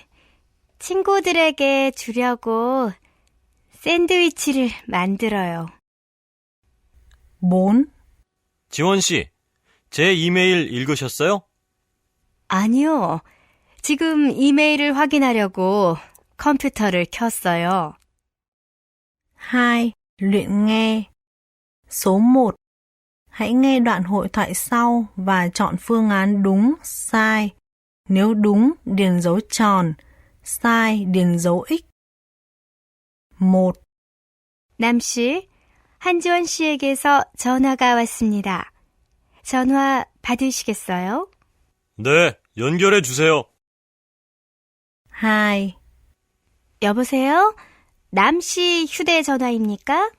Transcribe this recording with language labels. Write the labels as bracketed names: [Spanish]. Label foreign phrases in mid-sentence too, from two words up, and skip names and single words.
[Korean] 친구들에게 주려고 샌드위치를 만들어요. 4. 지원 씨, 제 이메일 읽으셨어요? 아니요. 지금 이메일을 확인하려고 컴퓨터를 켰어요. 2. [Vietnamese] Luyện nghe. Số 1. Hãy nghe đoạn hội thoại sau và chọn phương án đúng, sai. Nếu đúng, điền dấu tròn. sai, điền dấu X. 1. [Korean] 남 씨, 한지원 씨에게서 전화가 왔습니다. 전화 받으시겠어요? 네, 연결해 주세요. 2. 여보세요? 남 씨 휴대전화입니까?